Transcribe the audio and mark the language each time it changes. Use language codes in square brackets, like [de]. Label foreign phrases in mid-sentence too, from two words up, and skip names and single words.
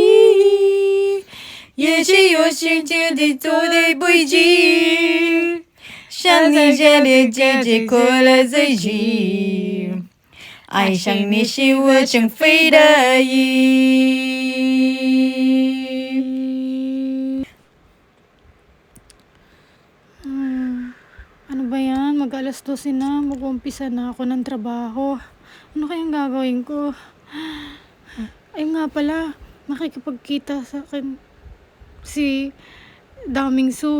[zh] 也许有心情的走的不及，想你家的姐姐快乐在一起，爱上你是我情非得已。 [tl] Ano ba yan? Mag-alas 12 na. Mag-umpisa na ako ng trabaho. Ano kayang gagawin ko? Ayun nga pala, nakikipagkita sa akin si Daming Su.